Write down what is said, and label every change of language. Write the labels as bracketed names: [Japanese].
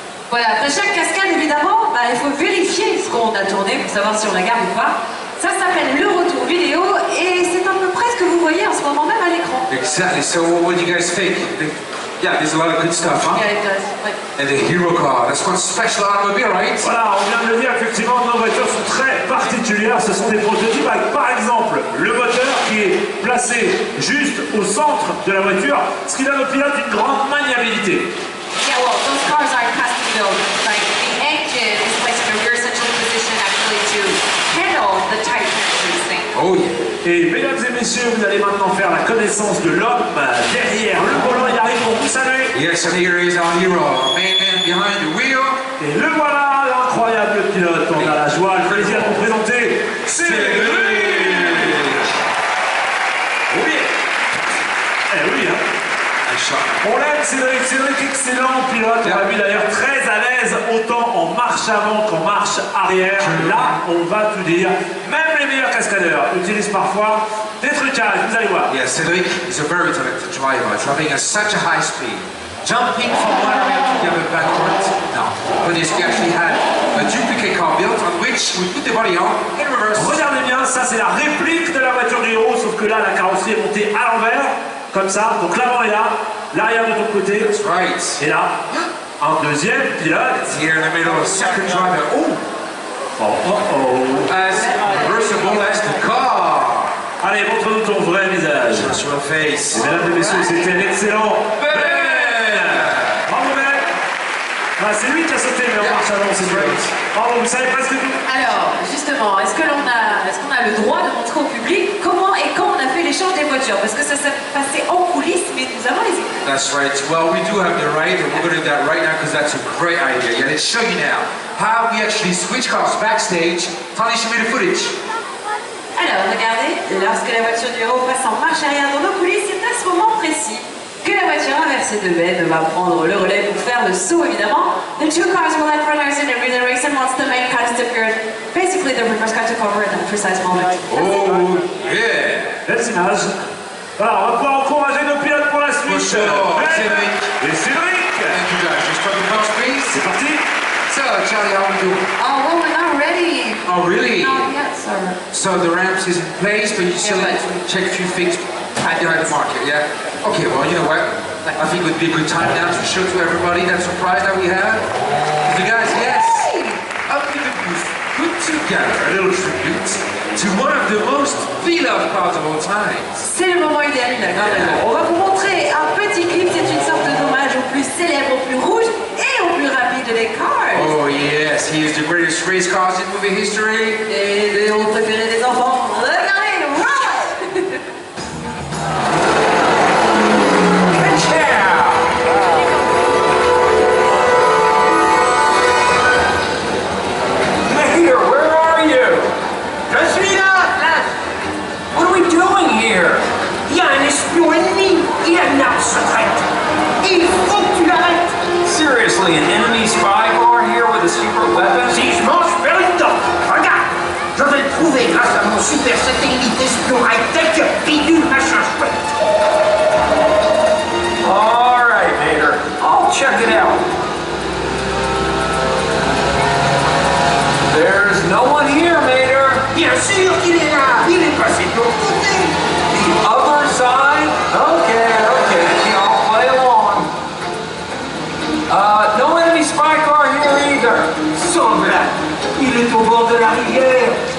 [French] Voilà, après chaque cascade, évidemment, il faut vérifier ce qu'on a tourné pour savoir si on la garde ou pas. Ça s'appelle le retour vidéo et c'est à peu près ce que vous voyez en ce moment même à l'écran. [English] Exactly. So, what do you guys think? Yeah, there's a lot of good stuff, huh? Yeah, it does. Ouais. And the hero car, that's one special automobile, right? [French] Voilà, on vient de le dire, effectivement, nos voitures sont très particulières. Ce sont des prototypes avec, par exemple, le moteur qui est placé juste au centre de la voiture, ce qui donne au pilote une grande maniabilité. [English] Yeah, well, those cars are custom built. Like, the engine is placed in a rear central position actually to handle the tight turns thing. Oh yeah. [French] Et mesdames et messieurs, vous allez maintenant faire la connaissance de l'homme derrière le volant. Il arrive pour vous saluer. [English] Yes, and here is our hero, our main man behind the wheel. [French] Et le voilà, l'incroyable pilote. On a la joie, le plaisir de vous présenter Cédric. Oui. Eh oui, hein. On l'aime, Cédric. Cédric, excellent pilote. On l'a vu d'ailleurs très à l'aise, autant en marche avant qu'en marche arrière. Là, on va tout dire. Même les meilleurs cascadeurs utilisent parfois des trucages. Vous allez voir. [English] Yeah, Cedric is a very talented driver, driving at such a high speed. Jumping from one rail to the other backwards. No, but he actually had a duplicate car built on which we put the body on in reverse. [French] Regardez bien, ça c'est la réplique de la voiture du héros, sauf que là, la carrosserie est montée à l'envers. Comme ça, donc l'avant est là, l'arrière de ton côté. [English] That's right. [French] Et là, un deuxième pilote. [English] Here in the middle, second driver. Oh, Oh, oh, oh. as reversible as the car. [French] Allez, montre-nous ton vrai visage. [English] Just your face. [French] Et mesdames et messieurs, c'était un excellent Ben. Bravo Ben. Ah, c'est lui qui a sauté, mais en marche avant, c'est vrai. Bravo, vous savez presque tout. Alors, justement, est-ce qu'on a le droit de montrer au public comment et quand on a fait l'échange des voitures? Parce que ça s'est passé en coulisses, mais nous avons les images. [English] That's right. Well, we do have the right, and we're going to do that right now because that's a great idea. Yeah, let's show you now how we actually switch cars backstage. Tony, show me the footage. [French] Alors, regardez, lorsque la voiture du héros passe en marche arrière dans nos coulisses, c'est à ce moment précis que la voiture inversée de Ben va prendre le relais pour faire le saut, évidemment. [English] The two cars will let runners in and the race, and once the main car is appeared, basically the reverse car took over at that precise moment. Oh, yeah. [French] Belles images. Voilà, on va pouvoir encourager nos pilotes pour la suite. [English] For sure. [French] Ben Cédric. et Cédric. [English] Thank you guys. Just for the first please. [French] C'est parti. [English] So, Charlie, how are we doing? Oh, well, we're not ready. Oh, really? Not yet, sir. So the ramps is in place, but you still Yeah, need to check a few things behind the market, yeah? Okay, well, you know what? I think it would be a good time now to show to everybody that surprise that we have. You guys, yes, up in the booth, put together a little tribute to one of the most beloved cars of all time. [French] C'est le moment idéal, il a grave raison. On va vous montrer un petit clip, c'est une sorte d'hommage au plus célèbre, au plus rouge et au plus rapide des cars. [English] Oh yes, he is the greatest race cars in movie history. [French] Et les héros préférés des enfants. Regardez, roll! [English] Mayor, where are you? [French] Je suis là, Flash. [English] What are we doing here? [French] Il y a un espion ennemi. Il a une arme secrète. Il faut que tu l'arrêtes. [English] Seriously, an enemy spy car here with a secret weapon? [French] Si je mange, je perds une dent. Regarde, je vais le trouver grâce à mon super satellite espion high-tech bidule machin chouette. [English] All right, Mayor. I'll check it out. There's no one here, Mater. [French] Bien sûr qu'il est là. Il est passé de l'autre côté. [English] The other side? Okay, I'll play along. No enemy spy car here either. Semblable. [French] Il est au bord de la rivière.